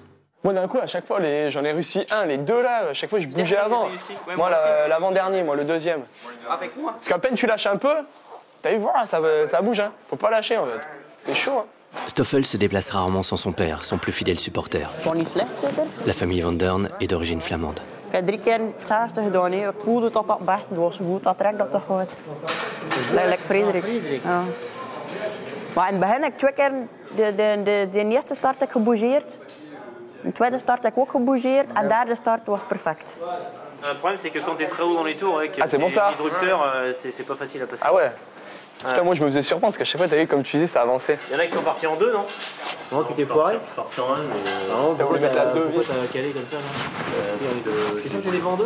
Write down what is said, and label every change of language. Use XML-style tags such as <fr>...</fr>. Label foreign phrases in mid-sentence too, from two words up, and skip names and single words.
<fr>Moi d'un coup, à chaque fois, j'en ai réussi un, les deux là, à chaque fois je bougeais avant. Ouais, moi l'avant-dernier, moi le deuxième. Avec moi. Parce qu'à peine tu lâches un peu, t'as vu, voilà, ça bouge, hein. Faut pas lâcher en fait. C'est chaud, hein. Stoffel se déplace rarement sans son père, son plus fidèle supporter. La famille Van Dern est d'origine flamande.</fr> <nl>Ik heb 3 keer hetzelfde gedaan. Ik voelde dat dat best was. Goed, dat trekt dat toch goed. Like Frederik. Ja. Maar in het begin heb ik 2 keer de eerste start ik gebougeerd. De tweede start heb ik ook gebougeerd. En de derde start was perfect.</nl> <fr>Le problème, c'est que quand tu es très haut dans les tours avec les disrupteurs, c'est pas facile à passer. Ah ouais. Putain, moi je me faisais surprendre parce qu'à chaque fois, t'as vu, comme tu disais, ça avançait. Il y en a qui sont partis en 2, non? Non, tu t'es foiré? Parti en 1, mais. Non, t'as voulu mettre la 2. Pourquoi t'as calé comme ça là? C'est sûr que tu les vends en 2?</fr>